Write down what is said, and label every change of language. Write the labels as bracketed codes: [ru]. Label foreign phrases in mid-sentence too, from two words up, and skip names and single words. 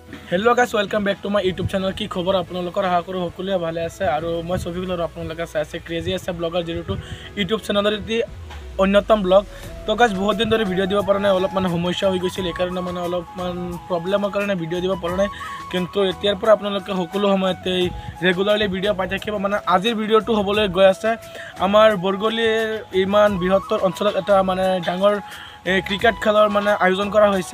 [en] hello guys welcome back to my YouTube channel [as] কি খবৰ আপোনালোকৰ আশা কৰোঁ सकलोৱে ভালে আছে আৰু মই সফিকুল আৰু আপোনালোকে চাইছে ক্ৰেজি আছে ব্লগাৰ 02 यूट्यूब चैनলৰ এটি অন্যতম ব্লগ। তো গাইস বহুত দিন ধৰি ভিডিও দিব পৰা নাই, অলপমান সমস্যা হৈ গৈছিল, এই কাৰণে মানে অলপমান প্ৰব্লেমৰ কাৰণে ভিডিও দিব পৰা নাই। কিন্তু এতিয়াৰ পৰা আপোনালোকে সকলো সময়তে ৰেগুলাৰলি ভিডিও পাই থাকিব। মানে আজিৰ ভিডিওটো হ'বলৈ গৈ আছে আমাৰ বৰগলিৰ ইমান বৃহত্তৰ অঞ্চলত এটা মানে ডাঙৰ ক্ৰিকেট খেলৰ মানে আয়োজন কৰা হৈছে।